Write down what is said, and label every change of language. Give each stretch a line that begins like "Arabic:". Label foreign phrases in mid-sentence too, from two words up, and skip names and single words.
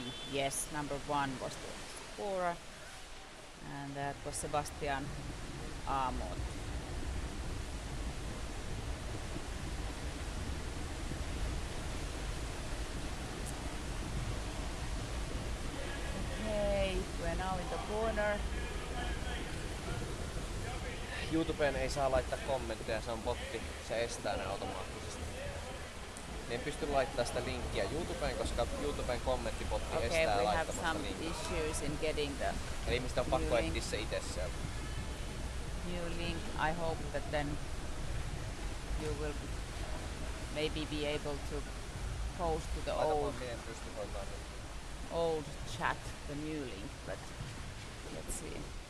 English: Yes, number 1 was the scorer, and that was Sebastian Amon. Okay, we're now in the corner.
Finnish: YouTubeen ei saa laittaa kommentteja, se on botti, se estää ne automaattisesti. En pysty laittamaan sitä linkkiä YouTubeen, koska YouTuben kommenttibotti estää laittamasta linkkiä.
English: Okay, we have some issues in getting the
Finnish: eli ihmisten on pakko etsiä se itse sieltä.
English: New link. I hope that then you will maybe be able to post to the old chat the new link, but let's see.